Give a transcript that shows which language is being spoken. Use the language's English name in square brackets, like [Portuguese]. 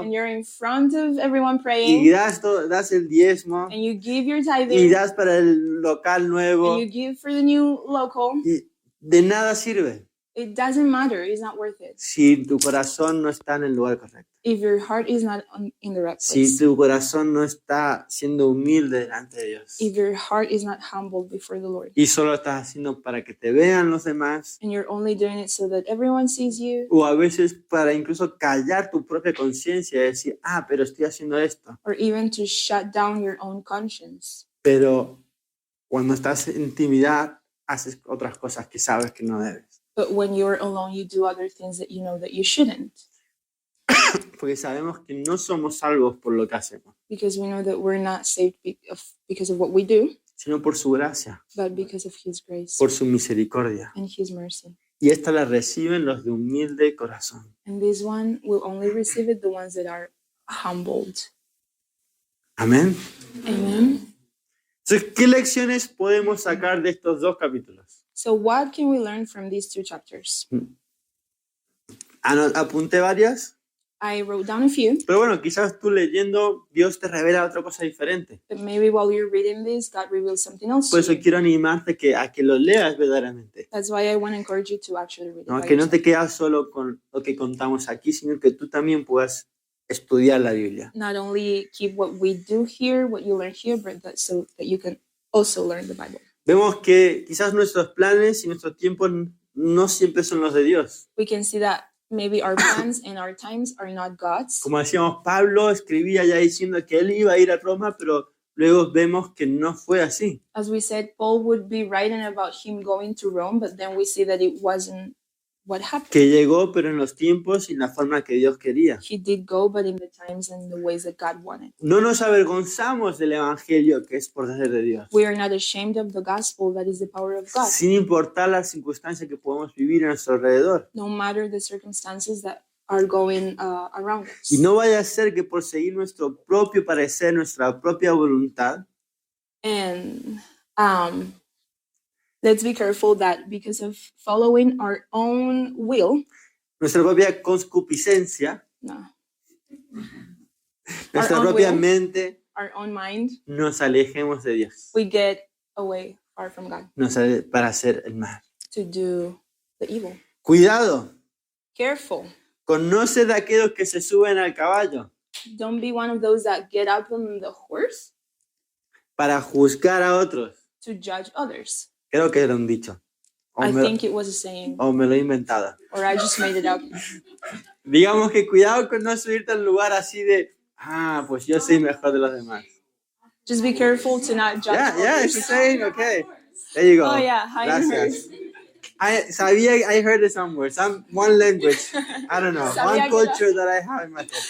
[English] and you're in front of everyone [Spanish] y [English] praying, [Spanish] das el diezmo [English] and you give your [Spanish] y [English] tithing, [Spanish] das para el local nuevo [English] and you give for the new local. [Spanish] y de nada sirve [English] It doesn't matter. It's not worth it. [Spanish] si tu corazón no está en el lugar correcto, [English] If your heart is not in the right [Spanish] si [English] place, [Spanish] tu corazón no está siendo humilde delante de Dios [English] if your heart is not humbled before the Lord, [Spanish] y solo estás haciendo para que te vean los demás [English] and you're only doing it so that everyone sees you, [Spanish] o a veces para incluso callar tu propia conciencia y decir, pero estoy haciendo esto, [English] or even to shut down your own conscience. [Spanish] pero cuando estás en intimidad haces otras cosas que sabes que no debes, [English] But when you're alone, you do other things that you know that you shouldn't, [Spanish] porque sabemos que no somos salvos por lo que hacemos, [English] because we know that we're not saved because of what we do, [Spanish] sino por su gracia, [English] but because of His grace [Spanish] por su misericordia. [English] and His mercy. [Spanish] Y esta la reciben los de humilde corazón. [English] And this one will only receive it the ones that are humbled. [Spanish] Amén. [English] Amen. [Spanish] Entonces, ¿qué lecciones podemos sacar de estos dos capítulos? [English] So what can we learn from these two chapters? [Spanish] Apunté varias, [English] I wrote down a few, [Spanish] pero bueno, quizás tú leyendo, Dios te revela otra cosa diferente. [English] but maybe while you're reading this, God reveals something else [Spanish] Por [English] to [Spanish] eso [English] you. [Spanish] quiero animarte a que lo leas verdaderamente. [English] That's why I want to encourage you to actually read it. [Spanish] ¿No? [English] by [Spanish] Que no te [English] yourself. [Spanish] quedas solo con lo que contamos aquí, sino que tú también puedas estudiar la Biblia. [English] Not only keep what we do here, what you learn here, but so that you can also learn the Bible. [Spanish] Vemos que quizás nuestros planes y nuestros tiempos no siempre son los de Dios. [English] We can see that maybe our plans and our times are not God's. [Spanish] Como decíamos, Pablo escribía ya diciendo que él iba a ir a Roma, pero luego vemos que no fue así. [English] As we said, Paul would be writing about him going to Rome, but then we see that it wasn't what happened. [Spanish] Que llegó, pero en los tiempos y en la forma que Dios quería. [English] He did go, but in the times and the ways that God wanted. [Spanish] No nos avergonzamos del Evangelio que es poder de Dios. [English] We are not ashamed of the gospel that is the power of God, [Spanish] Sin importar las circunstancias que podemos vivir a nuestro alrededor. [English] no matter the circumstances that are going around us. [Spanish] Y no vaya a ser que por seguir nuestro propio parecer, nuestra propia voluntad, [English] And let's be careful that because of following our own will, [Spanish] nuestra propia concupiscencia, no, nuestra [English] own [Spanish] propia [English] will. [Spanish] mente, [English] our own mind, [Spanish] nos alejemos de Dios [English] we get away far from God [Spanish] para hacer el mal. [English] to do the evil. [Spanish] Cuidado, [English] Careful. [Spanish] conoce de aquellos que se suben al caballo [English] Don't be one of those that get up on the horse [Spanish] para juzgar a otros. [English] to judge others. [Spanish] Creo que era un dicho. [English] I think it was a saying, [Spanish] O me lo he inventado. [English] or I just made it up. [Spanish] Digamos que cuidado con no subirte al lugar así de, pues yo soy mejor de los demás. [English] Just be careful to not judge Yeah, it's others. a saying, okay. There you go. Oh yeah, I [Spanish] Gracias. [English] I heard it somewhere, one language. I don't know, [Spanish] Sabía [English] one culture that I have in my head.